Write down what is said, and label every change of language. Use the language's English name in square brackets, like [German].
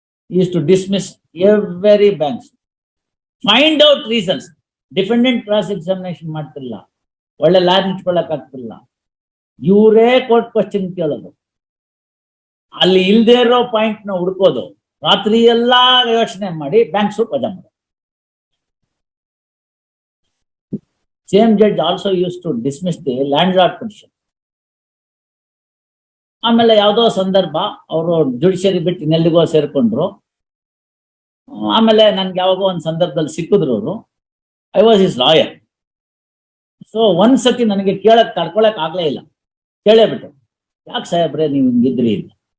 [English] He used to dismiss every bank suit. Find out reasons. Defendant cross examination [Kannada] ಮಾಡ್ತಿಲ್ಲ, ಒಳ್ಳೆ lab ಇಟ್ಕೊಳ್ಳಕ್ ಆಗ್ತಿಲ್ಲ, ಇವರೇ court question ಕೇಳೋದು, ಅಲ್ಲಿ ಇಲ್ದೇ ಇರೋ ಪಾಯಿಂಟ್ ನ ಹುಡ್ಕೋದು, ರಾತ್ರಿ ಎಲ್ಲಾ ಯೋಚನೆ ಮಾಡಿ ಬ್ಯಾಂಕ್ ಸೂಟ್ ವಜಾ ಮಾಡೋದು. [English] Same judge also used to dismiss the landlord petition. [Kannada] ಆಮೇಲೆ ಯಾವುದೋ ಸಂದರ್ಭ ಅವರು ಜುಡಿಷಿಯರಿ ಬಿಟ್ಟು ಇನ್ನೆಲ್ಲಿಗೋ ಸೇರ್ಕೊಂಡ್ರು. ಆಮೇಲೆ ನನ್ಗೆ ಯಾವಾಗೋ ಒಂದು ಸಂದರ್ಭದಲ್ಲಿ ಸಿಕ್ಕಿದ್ರು ಅವರು. [English] I was is lawyer. [Kannada] So ಒಂದ್ಸತಿ ನನಗೆ ತಡ್ಕೊಳಕ್ ಆಗ್ಲೇ ಇಲ್ಲ, ಕೇಳೇ ಬಿಟ್ಟು, ಯಾಕೆ ಸಾಹೇಬ್ರೆ ನೀವು ಹಿಂಗಿದ್ರಿ ಅಂತ.